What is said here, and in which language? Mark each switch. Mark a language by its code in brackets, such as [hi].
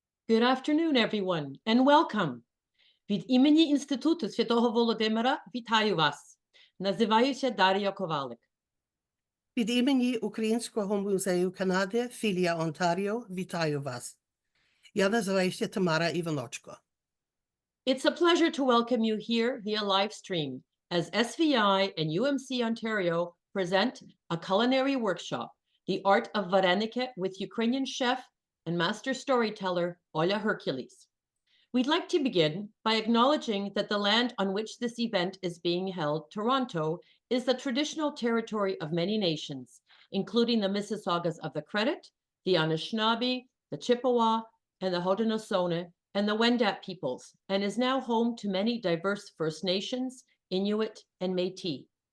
[en] Good afternoon, everyone, and welcome. [uk] Від імені Інституту Святого Володимира вітаю вас. Називаюся Дар'я Ковалик. Від імені Українського музею Канади, філія Онтаріо, вітаю вас. Я називаюся Тамара Іваночко. [en] It's a pleasure to welcome you here via live stream as SVI and UMC Ontario present a culinary workshop, The Art of Varenyky with Ukrainian chef and master storyteller Olia Hercules. We'd like to begin by acknowledging that the land on which this event is being held, Toronto, is the traditional territory of many nations, including the Mississaugas of the Credit, the Anishinaabe, the Chippewa, and the Haudenosaunee, and the Wendat peoples, and is now home to many diverse First Nations, Inuit, and Métis.